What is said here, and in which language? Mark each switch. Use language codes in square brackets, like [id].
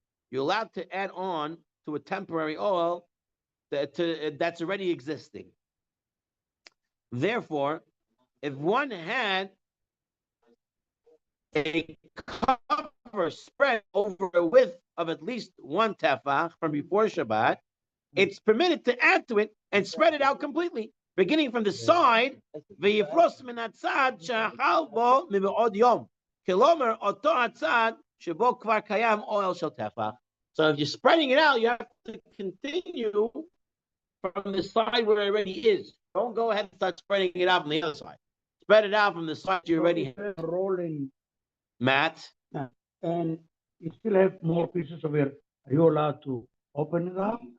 [en] You're allowed to add on to a temporary ohel that's already existing. Therefore, if one had a cover spread over a width of at least one tefach from before Shabbat, it's permitted to add to it and spread it out completely, beginning from the side. [he] ויפרוס מן הצד שאכל בו מבעוד יום. כלומר, אותו הצד שבו כבר קיים אוהל של טפח. [en] So if you're spreading it out, you have to continue from the side where it already is. Don't go ahead and start spreading it out from the other side. Spread it out from the side you already have. Rolling, Mat. and you still have more pieces of it. Are you allowed to open it up?